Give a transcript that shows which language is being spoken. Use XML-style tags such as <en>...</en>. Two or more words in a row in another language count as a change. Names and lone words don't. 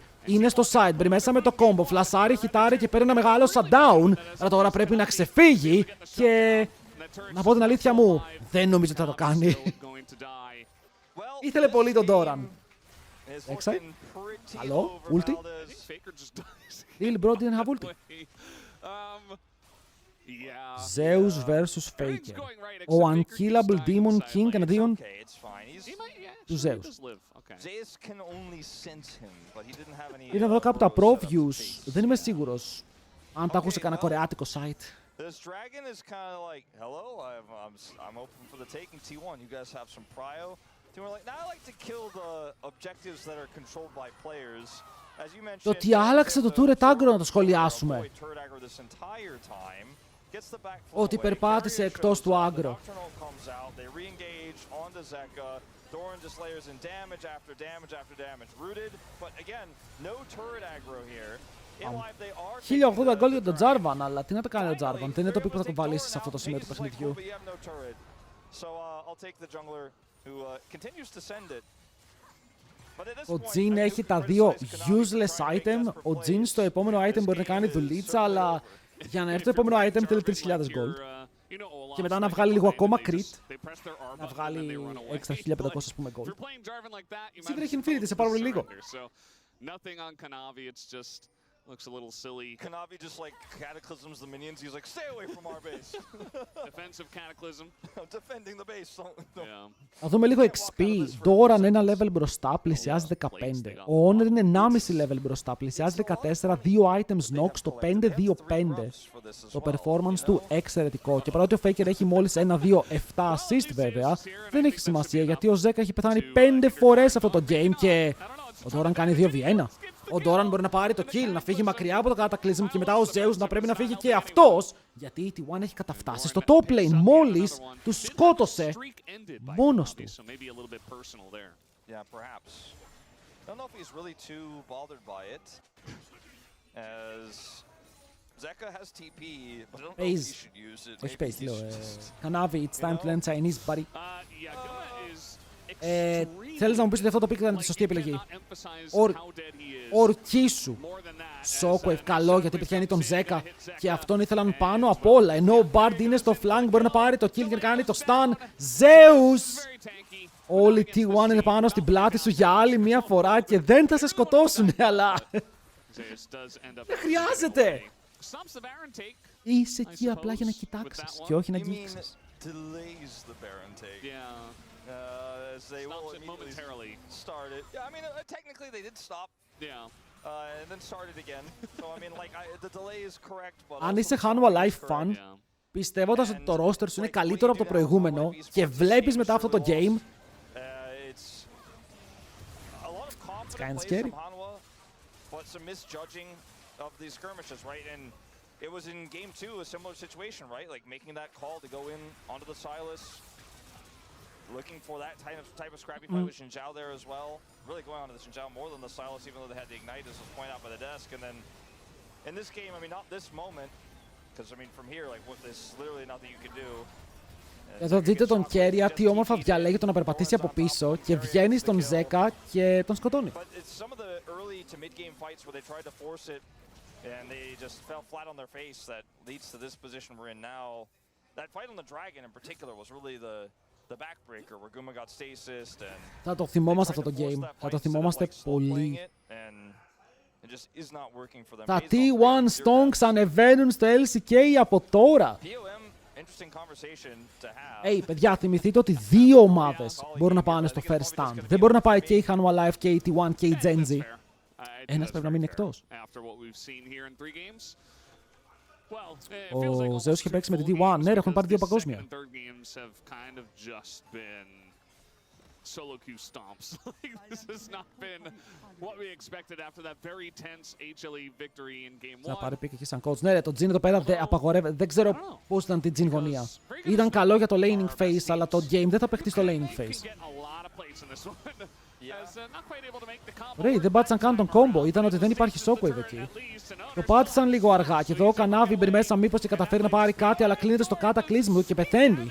<el>Είναι στο side, μπρι μέσα με το combo, φλασάρει, χιτάρει και παίρνει ένα μεγάλο shutdown. Αλλά τώρα πρέπει να ξεφύγει και... Να πω την αλήθεια μου, δεν νομίζω ότι θα το κάνει. Ήθελε πολύ τον Doran. Έξαι. Άλλο, ulti.</el> <en>Deal bro, didn't have ulti. Zeus vs Faker.</en> <el>Ο Unkillable Demon King εναντίον του Zeus. Είδα εδώ κάπου τα</el> <en>pro views.</en> <el>Δεν είμαι σίγουρος αν τα ακούσε κανένα κορεάτικο site.</el> <en>This dragon is kind of like, hello, I'm open for the taking T1. You guys have some prio? We're like, now I like to kill the objectives that are controlled by players. As you mentioned,</en> <el>το τι άλλαξε το</el> <en>turret aggro</en> <el>να το σχολιάσουμε. Ότι περπάτησε εκτός του aggro.</el> <en>Doran just layers in damage after damage after damage. Rooted, but again, no turret aggro here. In live they are 1080 gold</en> <el>για τον Jarvan, αλλά τι να το κάνει ο Jarvan, δεν είναι το που θα τον βάλεις σε αυτό το σημείο του παιχνιδιού. Ο Jhin έχει τα δύο</el> <en>useless item.</en> <el>Ο Jhin στο επόμενο item μπορεί να κάνει δουλίτσα, αλλά για να έρθει το επόμενο item θέλει 3.000 gold. Και μετά να βγάλει λίγο ακόμα crit, να βγάλει έξτρα 1.500 ας πούμε gold. Σίγουρα έχει infinity σε πάρα πολύ λίγο.</el> <en>Looks a little silly. Kanavi just like cataclysms the minions. He's like, stay away from our base. Defensive cataclysm. I'm defending the base. Yeah.</en> <el>Να δούμε λίγο XP. Doran ένα level μπροστά, πλησιάζει 15. Ο Honor είναι 1,5 level μπροστά, πλησιάζει 14. 2</el> <en>items knock</en> <el>στο 5-2-5. Το performance του εξαιρετικό. Και παρότι ο Faker έχει μόλις 1-2-7 assist βέβαια, δεν έχει σημασία γιατί ο Ζέκα έχει πεθάνει 5 φορές αυτό το game και ο Doran κάνει 2v1. Ο Doran μπορεί να πάρει το kill, να φύγει μακριά από το Cataclysm και μετά ο Zeus να πρέπει να φύγει και αυτός, γιατί η T1 έχει καταφτάσει στο</el> <en>top lane</en> <el>μόλις του σκότωσε μόνος του.</el> <en>Yeah, perhaps. I don't know if he's really too bothered by it, as Zeka has TP, but I don't know if he should use it.</en> <el>Όχι παίζει, λέω.</el> <en>Kanavi, it's time to learn Chinese, buddy.</en> <el>Θέλεις να μου πεις ότι αυτό το pick ήταν τη σωστή επιλογή. Ορκίσου. Shockwave, καλό γιατί πετυχαίνει τον Ζέκα και αυτόν ήθελαν πάνω απ' όλα. Ενώ ο Bard είναι στο flank, μπορεί να πάρει το kill και να κάνει το stun. Zeus! Όλοι οι T1 είναι πάνω στην πλάτη σου για άλλη μία φορά και δεν θα σε σκοτώσουν, αλλά δεν χρειάζεται. Είσαι εκεί απλά για να κοιτάξεις και όχι να αγγίξεις.</el> <en>As they will immediately start it. Yeah, I mean, technically they did stop. Yeah. And then started again. So I mean, like, the delay is correct, but.</en> <el>Αν είσαι Hanwha Life fan, πιστεύοντας ότι το roster σου είναι καλύτερο από το προηγούμενο και βλέπεις μετά αυτό το game,</el> <en>it's kind of scary. But some misjudging of these skirmishes, right? And it was in game 2 a similar situation, right? Like making that call to go in onto the Silas. Looking for that type of scrappy fight with Xinjiao there as well. Really going on to the Xinjiao more than the Silas, even though they had the Ignite, as was pointed out by the desk. And then in this game, I mean, not this moment, because I mean, from here, like, with this, literally nothing you can do.</en> <el>Εδώ δείτε τον Κέρια, τι όμορφα διαλέγει το να περπατήσει από πίσω και βγαίνει στον Ζέκα και τον σκοτώνει.</el> <en>And they just fell flat on their face that leads to this position we're in now. That fight on the Dragon in particular was really the backbreaker where Guma got stasis and</en> <el>θα το θυμόμαστε αυτό το game. Θα το θυμόμαστε πολύ. It just is not working for them. Τα T1 Stonks ανεβαίνουν στο LCK από τώρα. Hey, παιδιά, θυμηθείτε ότι δύο ομάδες μπορούν να πάνε στο</el> <en>first stand.</en> <el>Δεν μπορεί να πάει και η Hanwha Life και η T1 και η Genji. Ένας πρέπει να μείνει εκτός. Ο Zeus είχε παίξει με την T1. Ναι, έχουν πάρει 2 παγκόσμια.</el> <en>Solo queue stomps. This has not been what we expected after that very tense HLE victory in game 1.</en> <el>Θα πάρει pick εκεί σαν coach. Ναι, το Jin εδώ πέρα απαγορεύεται. Δεν ξέρω πώς ήταν την Jin γωνία. Ήταν καλό για το</el> <en>laning phase,</en> <el>αλλά το game δεν θα παιχτεί στο</el> <en>laning phase.</en> <el>Ρε, δεν πάτησαν καν τον combo. Ήταν ότι δεν υπάρχει shockwave εκεί. Το πάτησαν λίγο αργά και εδώ ο Kanavi μπει μέσα μήπως και καταφέρει να πάρει κάτι, αλλά κλείνεται στο Cataclysm και πεθαίνει.</el>